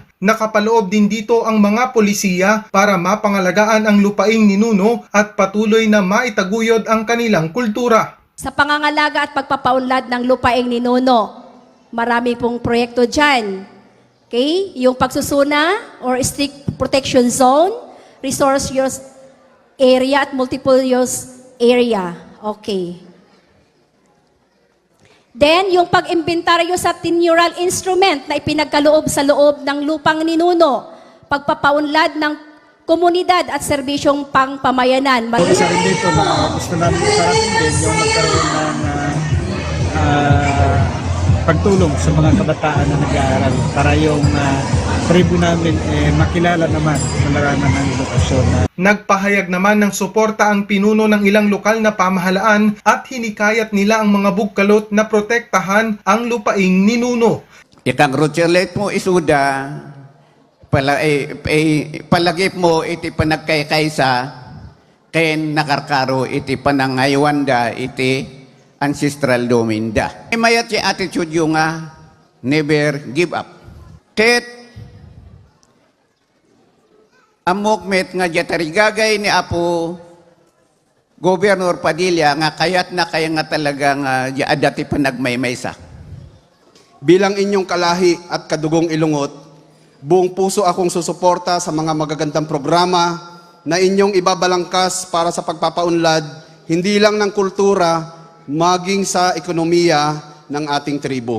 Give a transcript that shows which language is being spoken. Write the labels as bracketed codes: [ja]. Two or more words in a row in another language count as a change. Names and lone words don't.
[tl] Nakapaloob din dito ang mga polisiya para mapangalagaan ang lupaing ninuno at patuloy na maitaguyod ang kanilang kultura. Sa pangangalaga at pagpapaunlad ng lupaing ninuno, marami pong proyekto dyan. Okay? Yung pagsusuna or [en] strict protection zone, resource use area [tl] at [en] multiple use area. [tl] Okay. Then, yung pag-imbentaryo sa [en] tenural instrument [tl] na ipinagkaloob sa loob ng lupang ninuno, pagpapaunlad ng komunidad at serbisyong pangpamayanan. Isa rin dito na gusto namin isarating din yung magkaroon ng pagtulong sa mga kabataan na nag-aaral para yung tribu namin makilala naman sa larangan ng edukasyon. Nagpahayag naman ng suporta ang pinuno ng ilang lokal na pamahalaan at hinikayat nila ang mga bugkalot na protektahan ang lupaing ninuno. [ilo] Itang Rochelet mo isuda, palagip mo iti panagkaykaysa, ken nakarkaro iti panangaywanda iti [en] ancestral domain [ilo] da. Mayat si attitude yung [en] never give up. [ilo] Ket amok nga jatarigagay ni Apo Gobernador Padilla nga kayat na kaya nga talagang adati pa nagmaymaysa. [tl] Bilang inyong kalahi at kadugong ilungot, buong puso akong susuporta sa mga magagandang programa na inyong ibabalangkas para sa pagpapaunlad, hindi lang ng kultura, maging sa ekonomiya ng ating tribo.